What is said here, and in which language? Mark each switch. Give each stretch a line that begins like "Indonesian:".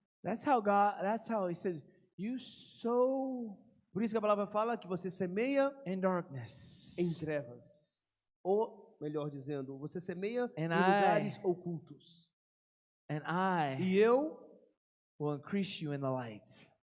English: That's how he said, you sow
Portuguese: Por isso que a palavra fala que você semeia
English: in darkness.
Portuguese: em trevas. Ou, melhor dizendo, você semeia em
English: And
Portuguese: lugares ocultos.
English: And I
Portuguese: E eu
English: will increase you in the light.